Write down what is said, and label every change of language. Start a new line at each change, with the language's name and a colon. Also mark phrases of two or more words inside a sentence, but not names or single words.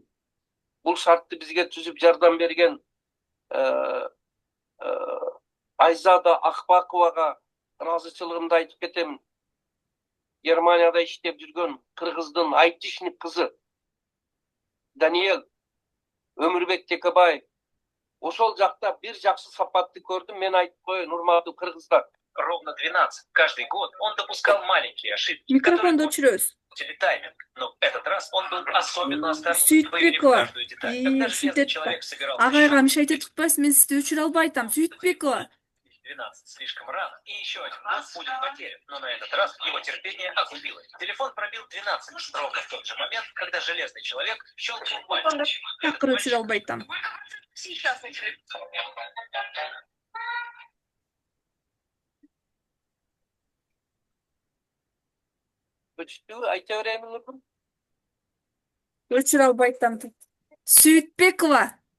Kyrgyz: Бул шартты бизге түзүп жардам берген Айзада Акбаковага ыраазычылыгымды айтып кетем. Германияда иштеп жүргөн Кыргыздын айтишник кызы Даниэл Өмүрбек Текебаев. Ошол жакта бир жакшы сапатты көрдүм. Мен айтып коеюн, урматтуу кыргыздар.
Russian: Ровно 12 каждый год он допускал маленькие ошибки.
Kyrgyz: Микрофонду өчүрөбүз. Тайминг.
Russian: Но в этот раз он был особенно осторожен, Сүйтбекова. выверив каждую деталь. Когда железный человек собирал
Kyrgyz: Агайга мишайт этип атпайсыз, мен сизди өчүрө албайтам. Сүйтбекова.
Russian: 12 слишком рано, и еще один год будет потерян. Но на этот раз его терпение окупилось. Телефон пробил 12 ровно в тот же момент, когда железный человек щелкнул пальцем.
Kyrgyz: Такыр өчүрө албайтам.
Russian: Сейчас
Kyrgyz: Өчтү, айта берейин Нургүл. Өчүрө албайтам. Сүйтбекова.